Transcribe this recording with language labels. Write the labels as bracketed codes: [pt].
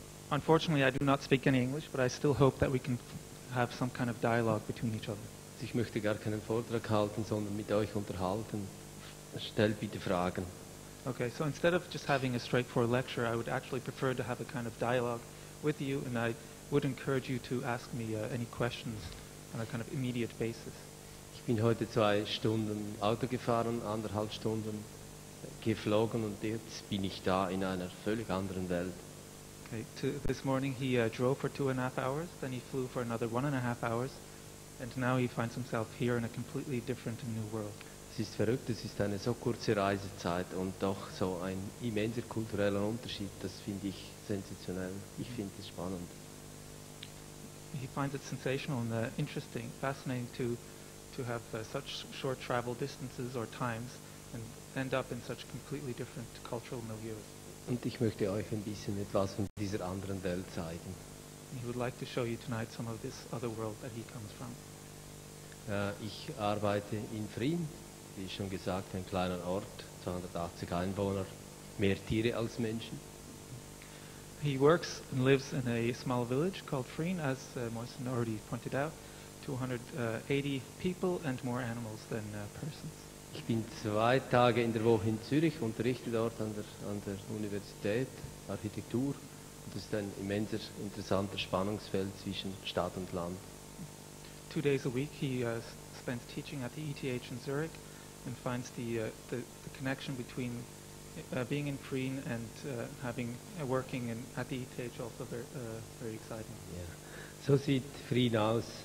[en] Unfortunately, I do not speak any English, but I still hope that we can have some kind of dialogue between each other. [de] Ich möchte gar keinen Vortrag halten, sondern mit euch unterhalten. Stellt bitte Fragen. [en] Okay, so instead of just having a straightforward lecture, I would actually prefer to have a kind of dialogue with you, and I would encourage you to ask me any questions on a kind of immediate basis. [de] Ich bin heute 2 Stunden Auto gefahren, 1,5 Stunden geflogen und jetzt bin ich da in einer völlig anderen Welt. [en] Okay, this morning he drove for 2.5 hours, then he flew for another 1.5 hours, and now he finds himself here in a completely different and new world. [de] Es ist verrückt, es ist eine so kurze Reisezeit und doch so ein immenser kultureller Unterschied. Das finde ich sensationell. Ich finde es spannend. [en] He finds it sensational and interesting, fascinating to have such short travel distances or times and end up in such completely different cultural milieus. [de] Und ich möchte euch ein bisschen etwas von dieser anderen Welt zeigen. [en] He would like to show you tonight some of this other world that he comes from. [de] Ich arbeite in Vrin, wie schon gesagt, ein kleiner Ort, 280 Einwohner, mehr Tiere als Menschen. [en] He works and lives in a small village called Vrin, as Moisen already pointed out, 280 people and more animals than persons. [de] Ich bin 2 Tage in der Woche in Zürich, unterrichte dort an der Universität Architektur. Und das ist ein immenser, interessanter Spannungsfeld zwischen Stadt und Land. [en] 2 days a week he spends teaching at the ETH in Zurich and finds the connection between being in Vrin and working at the ETH also very exciting. [de] Ja. So sieht Vrin aus.